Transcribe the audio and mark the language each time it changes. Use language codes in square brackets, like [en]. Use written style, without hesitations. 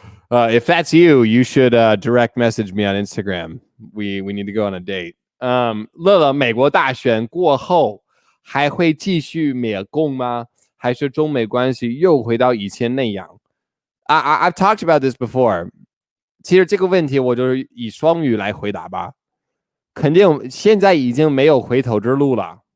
[en] If that's you, you should direct message me on Instagram. We need to go on a date. [zh] 乐乐，美国大选过后还会继续灭共吗？还是中美关系又回到以前那样？ [en] I've talked about this before. [zh] 其实这个问题我就是以双语来回答吧。肯定现在已经没有回头之路了。